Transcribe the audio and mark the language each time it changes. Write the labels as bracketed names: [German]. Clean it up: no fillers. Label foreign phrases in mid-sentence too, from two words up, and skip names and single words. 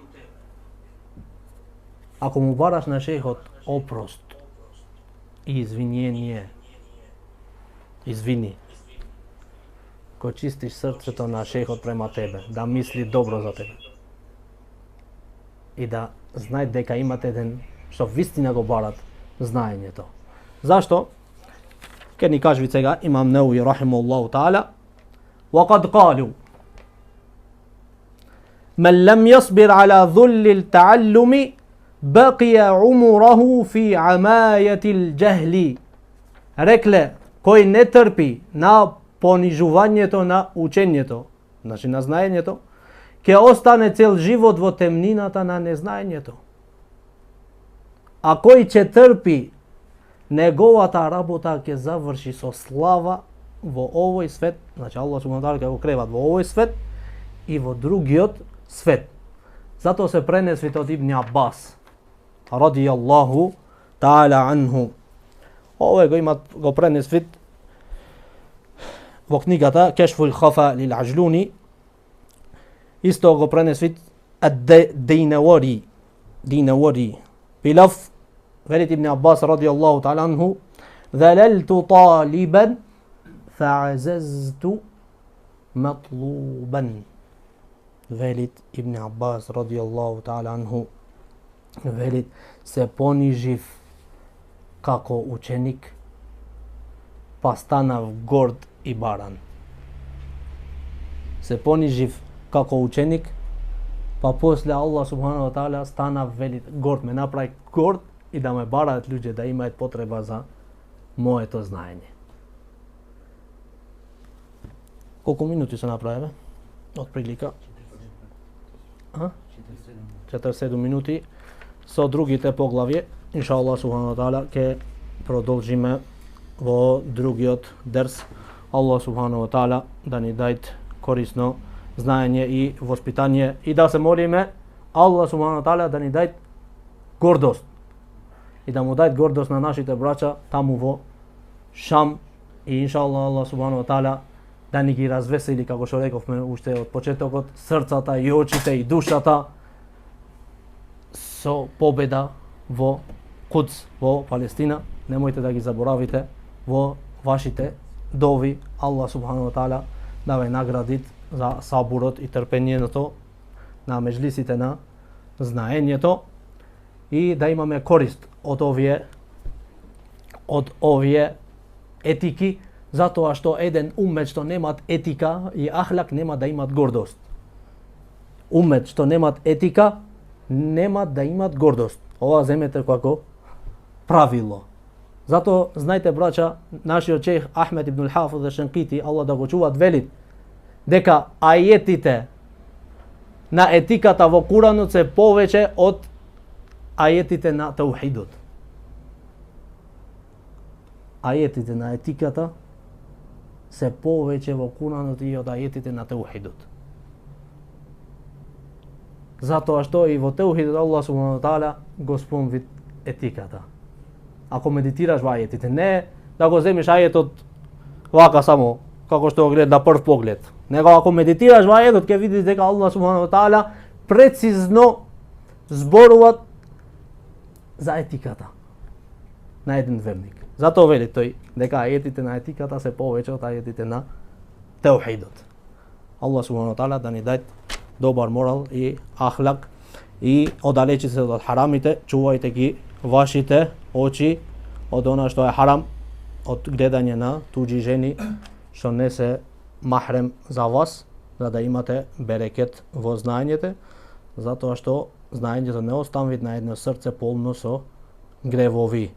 [Macedonian] Ако му бараш на шейхот опрост и извинение, извини, го чистиш срцето на шейхот према тебе, да мисли добро за тебе. И да знае дека имате еден, што вистина го барат знаењето. Зашто? Ке ни кажи сега имам Неуи [Arabic] رحمه الله تعالى, وقد قالوا من لم يصبر على ذل التعلم بقي عمره في عماية الجهل. [Macedonian] Рекле, кој не трпи на понижувањето на учењето, значи на знаењето, ќе остане цел живот во темнината на незнаењето. А кој ќе трпи, неговата работа ќе заврши со слава во овој свет, значи [Arabic] الله سبحانه وتعالى [Macedonian] ќе го креват во овој свет и во другиот свет. Затоа се пренесвите од Ибн Аббас [Arabic] رضي الله تعالى عنه. [Macedonian] Овој го пренесвит во книгата Кешфул Хафа лил Аджлуни. Исто го пренесвит ад-Динавари билаф, велит Ибн Аббас [Arabic] رضي الله تعالى عنه ذللت طالبا فعززت مطلوبا." [Macedonian] Велит Ибн Аббас [Arabic] رضي الله تعالى عنه, [Macedonian] велит се понижив како ученик, па станав горд и баран. Се понижив како ученик, па после [Arabic] الله سبحانه وتعالى [Macedonian] станав, велит, горд, ме направи горд и да ме бараат луѓе, да имаат потреба за моето знаење. Колку минути се направиве? Од прилика? 47 минути. Со другите поглавје, [Arabic] إن شاء الله سبحانه وتعالى, [Macedonian] ќе продолжиме во другиот дерс. [Arabic] الله سبحانه وتعالى [Macedonian] да ни дајт корисно знаење и воспитание и да се молиме [Arabic] الله سبحانه وتعالى [Macedonian] да ни дајт гордост и да му дајт гордост на нашите браќа таму во Шам и [Arabic] إن شاء الله الله سبحانه وتعالى [Macedonian] да ни ги развесели, како што рековме уште од почетокот, срцата и очите и душата со победа во Кудс, во Палестина. Немојте да ги заборавите во вашите дови. [Arabic] الله سبحانه وتعالى [Macedonian] да ве наградит за сабурот и трпението на меџлисите на знаењето и да имаме корист од овие етики, затоа што еден уммет што немат етика и ахлак нема да имат гордост. Уммет што немат етика нема да имат гордост. Ова земете како правило. Зато знајте, браќа, нашиот шејх Ахмед ибн Хафиз аш-Шанкити, Аллах да го чува, вели дека ајетите на етиката во Куранот се повеќе од ајетите на таухидот. Ајетите на етиката се повеќе во Куранот и од ајетите на таухидот. Затоа што и во таухидот [Arabic] الله سبحانه وتعالى [Macedonian] го спомни етиката. Ако медитираш во ајетите, не да го земиш ајетот вака само како што го гледа на прв поглед. Него ако медитираш во ајетот, ќе видиш дека [Arabic] الله سبحانه وتعالى [Macedonian] прецизно зборува за етиката на еден верник. Затоа вели тој дека ајетите на етиката се повеќе од ајетите на таухидот. [Arabic] الله سبحانه وتعالى [Macedonian] да ни даде добар морал и ахлак и оддалечи се од харамите, чувајте ги вашите очи од она што е харам, од гледање на туѓи жени што не се махрем за вас, за да имате берекет во знаењето, затоа што знаењето не остави на едно срце полно со гревови.